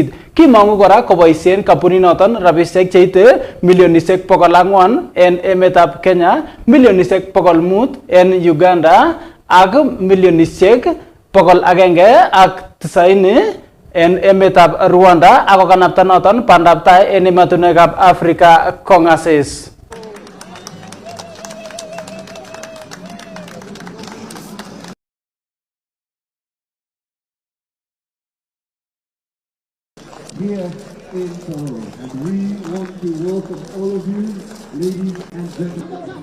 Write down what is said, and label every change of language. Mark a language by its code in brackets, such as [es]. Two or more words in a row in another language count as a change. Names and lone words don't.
[kln] Kimangu kora koboisien kampuninoton rabisiek cheite milionisiek 400 en emetab Kenya, milionisiek 500 en Uganda ak milionisiek 190 en emetab Rwanda ako kanapta noton pandaptai en ematunwekab Africa kongasis. [en] Here in Tororo, and we want to welcome all of you, ladies and gentlemen.